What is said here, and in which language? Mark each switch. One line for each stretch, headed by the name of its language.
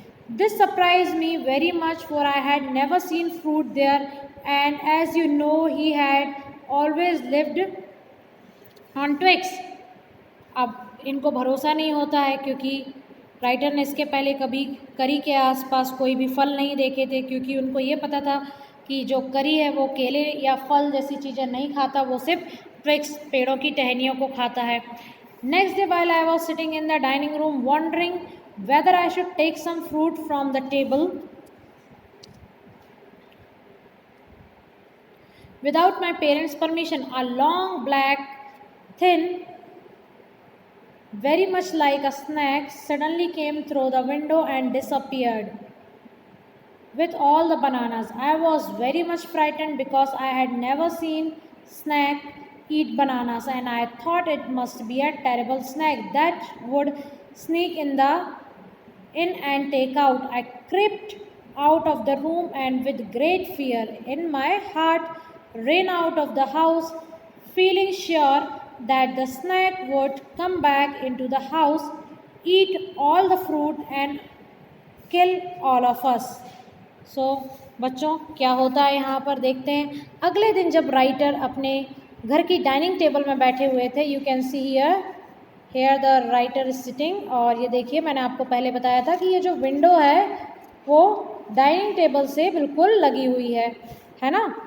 English: This surprised me very much, for I had never seen fruit there, and as you know he had always lived on twigs.
Hindi: अब इनको भरोसा नहीं होता है क्योंकि writer ने इसके पहले कभी करी के आसपास कोई भी फल नहीं देखे थे, क्योंकि उनको ये पता था कि जो करी है वो केले या फल जैसी चीज़ें नहीं खाता, वो सिर्फ ट्विग्स, पेड़ों की टहनियों को खाता है.
English: Next day, while I was sitting in the dining room wondering whether I should take some fruit from the table, without my parents' permission, a long, black, thin, very much like a snake, suddenly came through the window and disappeared. with all the bananas. I was very much frightened because I had never seen snake eat bananas, and I thought it must be a terrible snake that would sneak in and take out. I crept out of the room and with great fear in my heart ran out of the house, feeling sure that the snake would come back into the house, eat all the fruit and kill all of us.
Hindi: So बच्चों क्या होता है यहाँ पर देखते हैं। अगले दिन जब राइटर अपने घर की डाइनिंग टेबल में बैठे हुए थे,
English: you can see here the writer is sitting,
Hindi: और ये देखिए मैंने आपको पहले बताया था कि ये जो विंडो है वो डाइनिंग टेबल से बिल्कुल लगी हुई है ना।